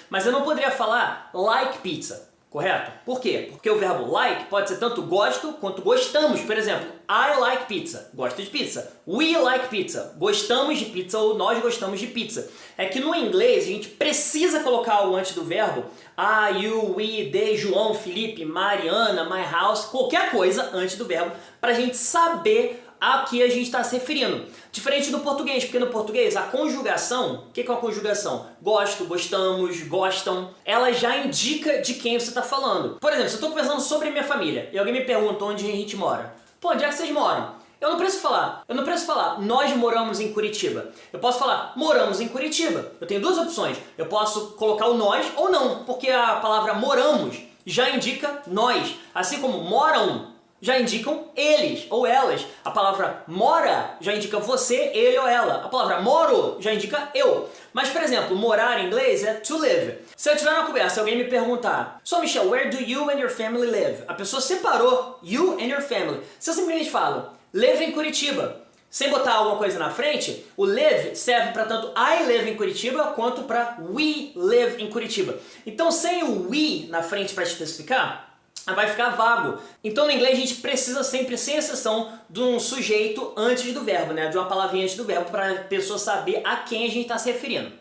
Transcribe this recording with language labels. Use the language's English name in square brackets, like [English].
[Portuguese] Mas eu não poderia falar like pizza. Correto? Por quê? Porque o verbo like pode ser tanto gosto quanto gostamos. Por exemplo, [English] I like pizza. [Portuguese] Gosto de pizza. [English] We like pizza. [Portuguese] Gostamos de pizza ou nós gostamos de pizza. É que no inglês a gente precisa colocar algo antes do verbo. [English] I, you, we, they, João, Felipe, Mariana, my house. [Portuguese] Qualquer coisa antes do verbo pra gente saber a que a gente está se referindo. Diferente do português, porque no português a conjugação, o que é a conjugação? Gosto, gostamos, gostam, ela já indica de quem você está falando. Por exemplo, se eu estou conversando sobre a minha família e alguém me pergunta onde a gente mora. Pô, onde é que vocês moram? Eu não preciso falar, nós moramos em Curitiba. Eu posso falar, moramos em Curitiba. Eu tenho duas opções. Eu posso colocar o nós ou não, porque a palavra moramos já indica nós. Assim como moram já indicam eles ou elas. A palavra mora já indica você, ele ou ela. A palavra moro já indica eu. Mas, por exemplo, morar em inglês é to live. Se eu estiver numa conversa e alguém me perguntar: [English] So, Michel, where do you and your family live? [Portuguese] A pessoa separou you and your family. Se eu simplesmente falo, live em Curitiba, sem botar alguma coisa na frente, o live serve para tanto [English] I live [Portuguese] em Curitiba quanto para [English] we live [Portuguese] em Curitiba. Então, sem o we na frente para especificar, vai ficar vago. Então no inglês a gente precisa sempre, sem exceção, de um sujeito antes do verbo, né? De uma palavrinha antes do verbo para a pessoa saber a quem a gente está se referindo.